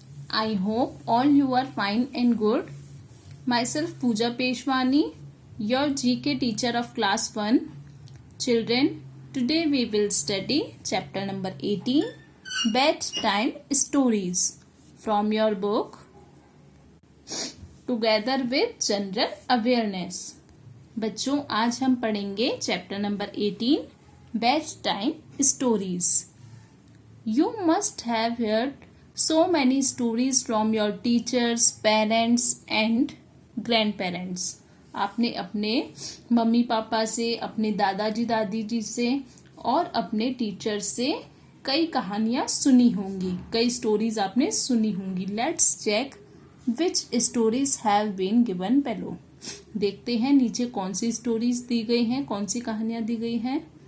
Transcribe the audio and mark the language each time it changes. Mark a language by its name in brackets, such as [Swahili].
[English] I hope all you are fine and good. Myself Pooja Peshwani, your GK teacher of class 1. Children, today we will study chapter number 18, Bedtime Stories, from your book Together with General Awareness. [Hindi] बच्चों, आज हम पढ़ेंगे chapter number 18, Bedtime Stories. [English] You must have heard so many stories from your teachers, parents and grandparents. [Hindi] आपने अपने mummy papa से, अपने दादाजी दादी जी से और अपने टीचर से कई कहानियां सुनी होंगी, कई स्टोरीज आपने सुनी होंगी. [English] Let's check which stories have been given below. [Hindi] देखते हैं नीचे कौन सी स्टोरीज दी गई हैं, कौन सी कहानियां दी गई हैं.